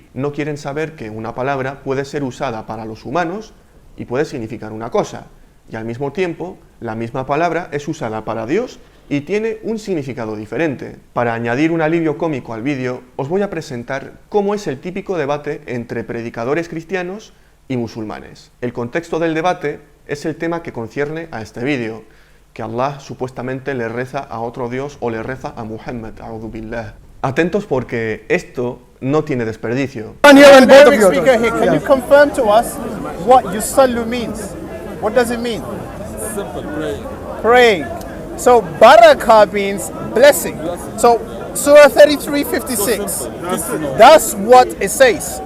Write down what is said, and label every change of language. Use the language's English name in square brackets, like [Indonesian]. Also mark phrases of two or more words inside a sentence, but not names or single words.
[Spanish] No quieren saber que una palabra puede ser usada para los humanos y puede significar una cosa, y al mismo tiempo la misma palabra es usada para Dios y tiene un significado diferente. Para añadir un alivio cómico al vídeo, os voy a presentar cómo es el típico debate entre predicadores cristianos y musulmanes. El contexto del debate es el tema que concierne a este vídeo, que Allah supuestamente le reza a otro Dios o le reza a Muhammad, [Arabic] أعوذ بالله. [Spanish] Atentos porque esto no tiene desperdicio. [English] Can you confirm to us what yusallu means? What does it mean? Simple, praying. Praying. So barakah means blessing. So Surah 33:56. That's what it says.